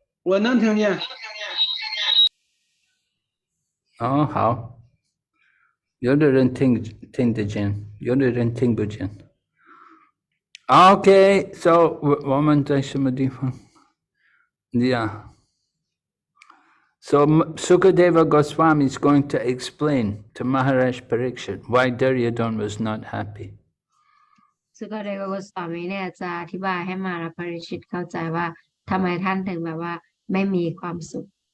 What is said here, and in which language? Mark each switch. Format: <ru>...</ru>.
<zh>我能听见。哦，好。有的人听得见，有的人听不见。</zh> <en>Okay, so</en> <zh>我们在什么地方 ？Yeah.</zh> <en>So Sukadeva Goswami is going to explain to Maharaj Parikshit why Duryodhana was not happy.</en> <th>สุกเดวโกสวามีเนี่ยจะอธิบายให้มาราปริชิตเข้าใจว่าทำไมท่านถึงแบบว่าไม่มีความสุข</th>